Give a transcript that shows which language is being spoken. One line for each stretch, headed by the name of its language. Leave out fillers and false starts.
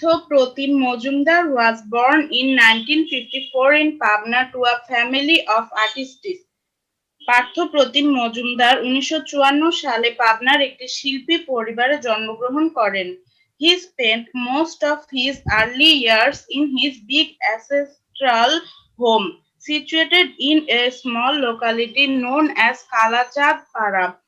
English: Prathim Mojumdar was born in 1954 in Pabna to a family of artists.
Bangla: Partha প্রতিম মজুমদার 1954 সালে পাবনার একটি শিল্পী পরিবারে জন্মগ্রহণ করেন।
English: He spent most of his early years in his big ancestral home, situated in a small locality known as Kalachad Para.